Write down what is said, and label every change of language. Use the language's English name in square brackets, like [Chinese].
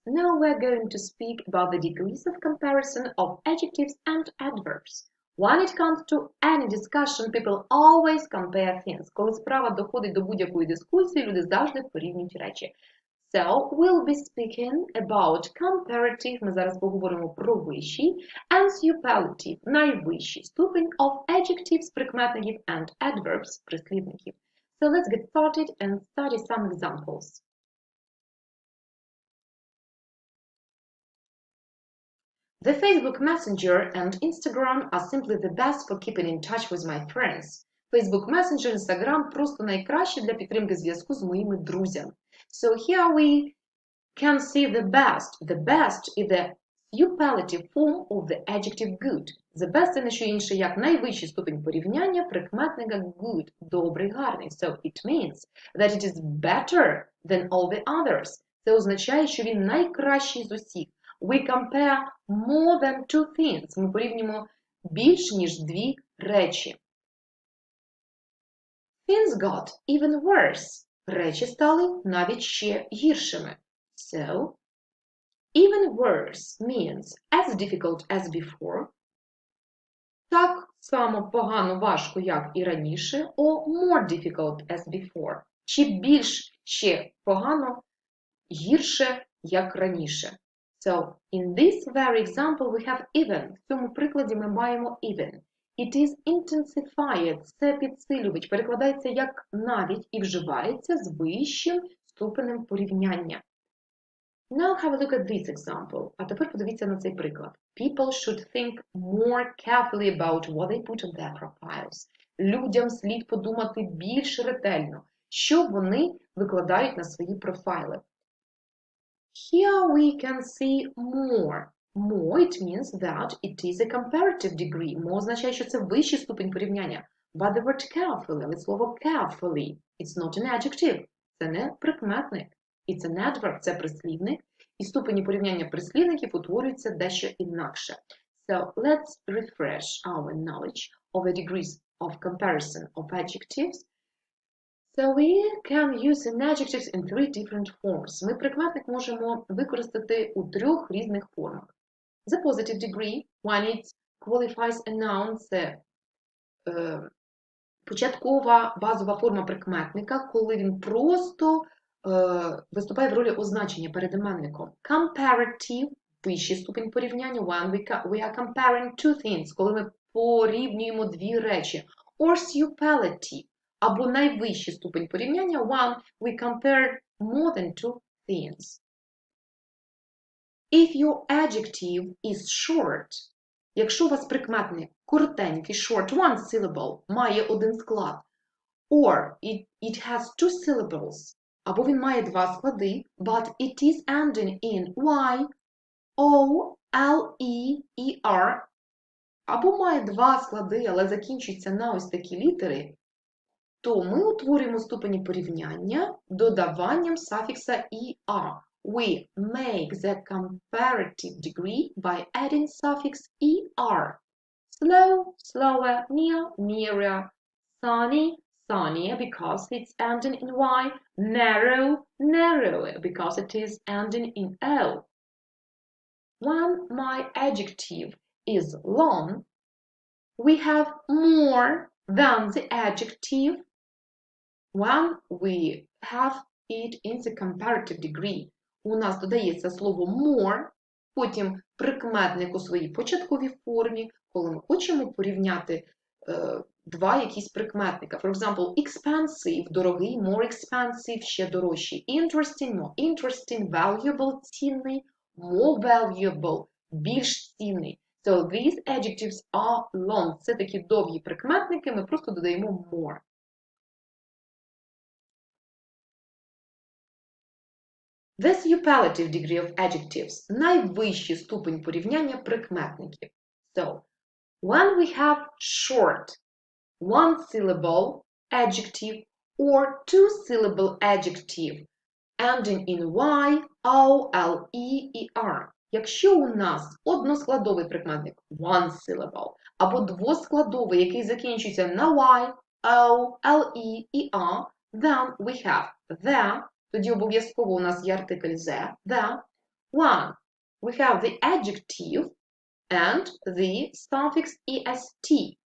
[English] Now we're going to speak about the degrees of comparison of adjectives and adverbs. When it comes to any discussion, people always compare things. [Ukrainian] Коли справа доходить до будь-якої дискусії, люди завжди порівнюють речі. [English] So, we'll be speaking about comparative, [Ukrainian] ми зараз поговоримо про вищий, [English] and superlative, [Ukrainian] найвищий ступень [English] of adjectives, [Ukrainian] прикметників, [English] and adverbs, [Ukrainian] прислівників. [English] So, let's get started and study some examples. The Facebook Messenger and Instagram are simply the best for keeping in touch with my friends. [Ukrainian] Facebook Messenger, Instagram просто найкраще для підтримки зв'язку з моїми друзями. [English] So here we can see the best. The best is the superlative form of the adjective good. [Ukrainian] The best – це не що інше, як найвищий ступінь порівняння прикметника good, добрий, гарний. [English] So it means that it is better than all the others. [Ukrainian] Це означає, що він найкращий з усіх. [English] We compare more than two things. [Ukrainian] Ми порівнюємо більш ніж дві речі. [English] Things got even worse. [Ukrainian] Речі стали навіть ще гіршими. [English] So, even worse means as difficult as before. [Ukrainian] Так само погано, важко, як і раніше. [English] Or more difficult as before. [Ukrainian] Чи більш ще погано, гірше, як раніше. [English] So, in this very example we have even. [Ukrainian] В цьому прикладі ми маємо even. [English] It is intensified. [Ukrainian] Це підсилювач. Перекладається як навіть і вживається з вищим ступенем порівняння. [English] Now have a look at this example. [Ukrainian] А тепер подивіться на цей приклад. [English] People should think more carefully about what they put on their profiles. [Ukrainian] Людям слід подумати більш ретельно, що вони викладають на свої профайли. [English] Here we can see more. More, it means that it is a comparative degree. [Ukrainian] More означає, що це вищий ступінь порівняння. [English] But the word carefully, [Ukrainian] але слово carefully, [English] it's not an adjective. [Ukrainian] Це не прикметник. [English] It's an adverb, [Ukrainian] це прислівник. І ступені порівняння прислівників утворюються дещо інакше. [English] So, let's refresh our knowledge of the degrees of comparison of adjectives. So we can use an adjectives in three different forms. [Ukrainian] Ми прикметник можемо використати у трьох різних формах. [English] The positive degree, when it qualifies a noun, [Ukrainian] це початкова базова форма прикметника, коли він просто виступає в ролі означення перед іменником. [English] Comparative, [Ukrainian] вищий ступінь порівняння, [English] when we are comparing two things, [Ukrainian] коли ми порівнюємо дві речі. [English] Or superlative, [Ukrainian] або найвищий ступень порівняння, [English] when we compare more than two things. If your adjective is short, [Ukrainian] якщо у вас прикметник коротенький, [English] short, one syllable, [Ukrainian] має один склад, [English] or it has two syllables, [Ukrainian] або він має два склади, [English] but it is ending in y, o, l, e, er, [Ukrainian] або має два склади, але закінчується на ось такі літери, то ми утворюємо ступені порівняння додаванням суфікса er. [English] We make the comparative degree by adding suffix er. Slow, slower, near, nearer, sunny, sunnier because it's ending in y, narrow, narrower because it is ending in o. When my adjective is long, we have more than the adjective when we have it in the comparative degree. [Ukrainian] У нас додається слово more, потім прикметник у своїй початковій формі, коли ми хочемо порівняти два якісь прикметника. [English] For example, expensive – [Ukrainian] дорогий, [English] more expensive – [Ukrainian] ще дорожчий, [English] interesting – more interesting, valuable – [Ukrainian] цінний, [English] more valuable – [Ukrainian] більш цінний. [English] So these adjectives are long. [Ukrainian] Це такі довгі прикметники, ми просто додаємо more. [English] The superlative degree of adjectives – найвищий ступень порівняння прикметників. So, when we have short, one-syllable adjective or two-syllable adjective ending in y, o, l, e, er. [Ukrainian] Якщо у нас односкладовий прикметник one-syllable або двоскладовий, який закінчується на y, o, l, e, er, [English] then we have the [Ukrainian] Тоді обов'язково у нас є артикль the. [English] One. We have the adjective and the suffix est.